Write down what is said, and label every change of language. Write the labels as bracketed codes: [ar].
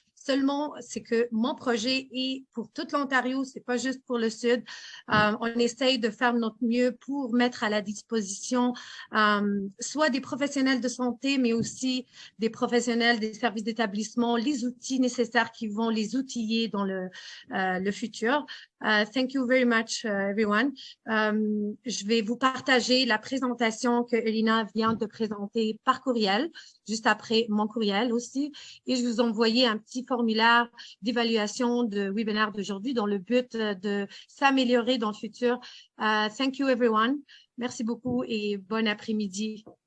[fr] Seulement, c'est que mon projet est pour toute l'Ontario, c'est pas juste pour le Sud. On essaye de faire notre mieux pour mettre à la disposition soit des professionnels de santé, mais aussi des professionnels des services d'établissement, les outils nécessaires qui vont les outiller dans le futur. [en] Thank you very much, everyone. [fr] Je vais vous partager la présentation que Elina vient de présenter par courriel, juste après mon courriel aussi. Et je vous envoyais un petit formulaire d'évaluation de webinaire d'aujourd'hui dans le but de s'améliorer dans le futur. [en] Thank you, everyone. [fr] Merci beaucoup et bon après-midi.